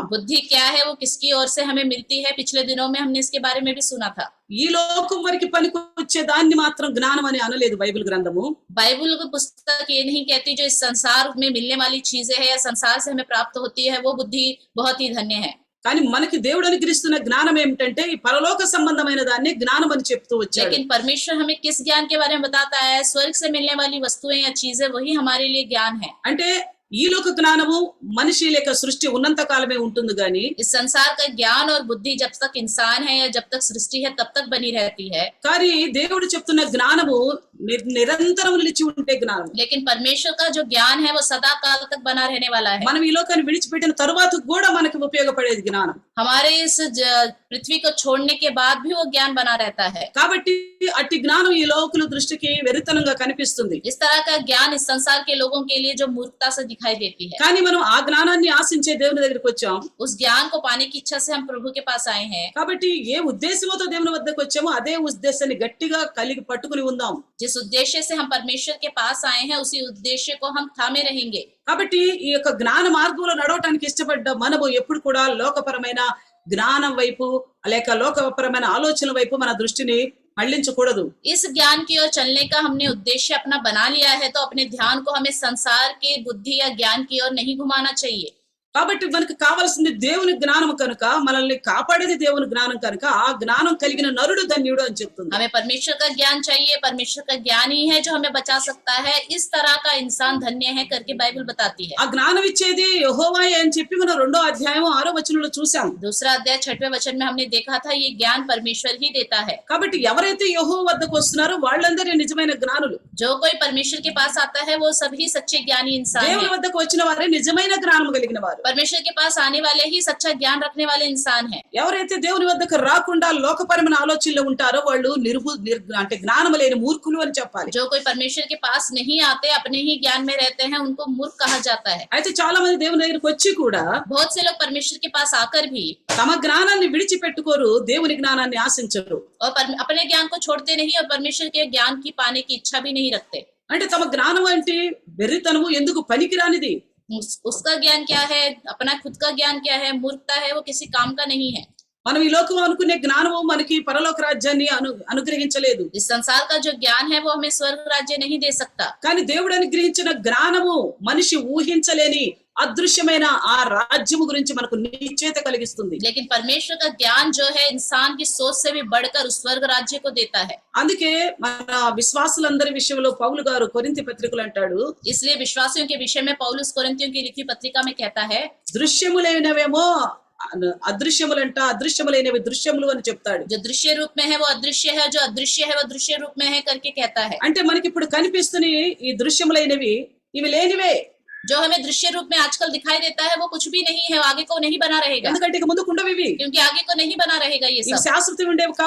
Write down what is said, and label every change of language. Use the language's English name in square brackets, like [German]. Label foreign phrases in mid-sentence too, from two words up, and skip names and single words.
[Hindi] बुद्धि क्या है, वो किसकी ओर से हमें मिलती है, पिछले दिनों में हमने इसके बारे में भी सुना था। [Telugu] ఈ లోకం వరకు పనికొచ్చే దాన్ని మాత్రం జ్ఞానం అని అనలేదు బైబిల్ గ్రంథము. [Hindi] बाइबल की पुस्तक ये नहीं कहती जो इस संसार में मिलने वाली चीजें है या संसार से हमें प्राप्त होती है वो बुद्धि बहुत ही धन्य है। [Telugu] కానీ మనకి దేవుడు అనుగ్రహిస్తున్న జ్ఞానం ఏమిటంటే ఈ పరలోక సంబంధమైన దాన్ని జ్ఞానం అని చెప్తూ వచ్చాడు. [Hindi] लेकिन परमेश्वर हमें किस ज्ञान के बारे में बताता है, स्वर्ग से मिलने वाली वस्तुएं या चीजें वही हमारे लिए ज्ञान है। [Telugu] అంటే ఈ లోక జ్ఞానము మనిషి లేక సృష్టి ఉన్నంత కాలమే ఉంటుంది గాని, [Hindi] इस संसार का ज्ञान और बुद्धि जब तक इंसान है या जब तक सृष्टि है तब तक बनी रहती है। [Telugu] కానీ దేవుడు చెప్తున్న జ్ఞానము నిరంతరం నిలిచి ఉండే జ్ఞానం. [Hindi] लेकिन परमेश्वर का जो ज्ञान है वो सदा काल तक बना रहने वाला है। [Telugu] మనం ఈ లోకాన్ని విడిచిపెట్టిన తరువాత కూడా మనకి ఉపయోగపడేది జ్ఞానం. [Hindi] हमारे इस पृथ्वी को छोड़ने के बाद भी वो ज्ञान बना रहता है। [Telugu] కాబట్టి అట్టి జ్ఞానం ఈ లోకుల దృష్టికి వెరితనంగా కనిపిస్తుంది. [Hindi] इस तरह का ज्ञान इस संसार के लोगों के लिए जो मूर्खता से दिखाई देती है। [Telugu] కానీ మనం ఆ జ్ఞానాన్ని ఆశించే దేవుని దగ్గరికి వచ్చాం. [Hindi] उस ज्ञान को पाने की इच्छा से हम प्रभु के पास आए हैं। [Telugu] కాబట్టి ఏ ఉద్దేశంతో దేవుని వద్దకు వచ్చామో అదే ఉద్దేశాన్ని గట్టిగా కలిగి పట్టుకుని ఉందాం. [Hindi] जिस उद्देश्य से हम परमेश्वर के पास आए हैं उसी उद्देश्य को हम थामे रहेंगे। [Telugu] కాబట్టి ఈ యొక్క జ్ఞాన మార్గంలో నడవటానికి ఇష్టపడ్డ మనము ఎప్పుడు కూడా లోకపరమైన జ్ఞానం వైపు లేక లోకపరమైన ఆలోచనల వైపు మన దృష్టిని మళ్లించకూడదు. [Hindi] इस ज्ञान की ओर चलने का हमने उद्देश्य अपना बना लिया है तो अपने ध्यान को हमें संसार के बुद्धि या ज्ञान की ओर नहीं घुमाना चाहिए। [Telugu] కాబట్టి మనకు కావాల్సింది దేవుని జ్ఞానం కనుక, మనల్ని కాపాడేది దేవుని జ్ఞానం కనుక ఆ జ్ఞానం కలిగిన నరుడు ధన్యుడు అని చెప్తుంది. [Hindi] हमें परमेश्वर का ज्ञान चाहिए, परमेश्वर का ज्ञान ही है जो हमें बचा सकता है, इस तरह का इंसान धन्य है करके बाइबल बताती है। [Telugu] ఆ జ్ఞానం ఇచ్చేది యెహోవాయే అని చెప్పి మనం 2వ అధ్యాయం 6వ వచనంలో చూసాం. [Hindi] दूसरा अध्याय 6वें वचन में हमने देखा था ये ज्ञान परमेश्वर ही देता है। [Telugu] కాబట్టి ఎవరైతే యెహోవా వద్దకు వస్తున్నారో వాళ్ళందరూ నిజమైన జ్ఞానులు. [Hindi] जो कोई परमेश्वर के पास आता है वो सभी सच्चे ज्ञानी इंसान [Telugu] దేవుని [Hindi] है। [Telugu] వద్దకు వచ్చిన వారే నిజమైన జ్ఞానం కలిగిన వారు. [Hindi] परमेश्वर के पास आने वाले ही सच्चा ज्ञान रखने वाले इंसान है। [Telugu] ఎవరైతే దేవుని వద్దకు రాకుండా లోకపరమైన ఆలోచనలు ఉంటారో వాళ్ళు అంటే జ్ఞానం లేని మూర్ఖులు అని చెప్పాలి. [Hindi] जो कोई परमेश्वर के पास नहीं आते, अपने ही ज्ञान में रहते हैं, उनको मूर्ख कहा जाता है। [Telugu] అయితే చాలా మంది దేవుని దగ్గరికి వచ్చి కూడా [Hindi] बहुत से लोग परमेश्वर के पास आकर भी [Telugu] తమ జ్ఞానాన్ని విడిచిపెట్టుకోరు, దేవుని జ్ఞానాన్ని ఆశించరు. [Hindi] और अपने ज्ञान को छोड़ते नहीं और परमेश्वर के ज्ञान की पाने की इच्छा भी नहीं रखते। [Telugu] అంటే తమ జ్ఞానం అంటే వెర్రితనము, ఎందుకు పనికిరానిది. [Hindi] उसका ज्ञान क्या है, अपना खुद का ज्ञान क्या है, मूर्खता है, वो किसी काम का नहीं है। [Telugu] మనం ఈ లోకం అనుకునే జ్ఞానము మనకి పరలోక రాజ్యాన్ని అనుగ్రహించలేదు. [Hindi] इस संसार का जो ज्ञान है वो हमें स्वर्ग राज्य नहीं दे सकता। [Telugu] కానీ దేవుడు అనుగ్రహించిన జ్ఞానము మనిషి ఊహించలేని అదృశ్యమైన ఆ రాజ్యము గురించి మనకు నిశ్చయత కలిగిస్తుంది. [Hindi] लेकिन परमेश्वर का ज्ञान जो है इंसान की सोच से भी बढ़कर उस स्वर्ग राज्य को देता है। [Telugu] అందుకే మన విశ్వాసులందరి విషయంలో పౌలు గారు కొరింథీ పత్రికలు అంటాడు, [Hindi] इसलिए विश्वासियों के विषय में पौलुस कोरिन्थियों की लिखी पत्रिका में कहता है, [Telugu] దృశ్యములైనవేమో అదృశ్యములంట, అదృశ్యములైనవి దృశ్యములు అని చెప్తాడు. [Hindi] जो दृश्य रूप में है वो अदृश्य है, जो अदृश्य है वो दृश्य रूप में है करके कहता है। [Telugu] అంటే మనకి ఇప్పుడు కనిపిస్తున్న ఈ దృశ్యములైనవి ఇవి లేనివే. [Hindi] जो हमें दृश्य रूप में आजकल दिखाई देता है वो कुछ भी नहीं है, आगे को नहीं बना रहेगा। [Telugu] ఎందుకంటే ఇక ముందుకు ఉండవు ఇవి. [Hindi] क्योंकि आगे को नहीं बना रहेगा ये [Telugu] ఇవి [Hindi] सब, [Telugu] శాశ్వతం ఉండేవి కావు.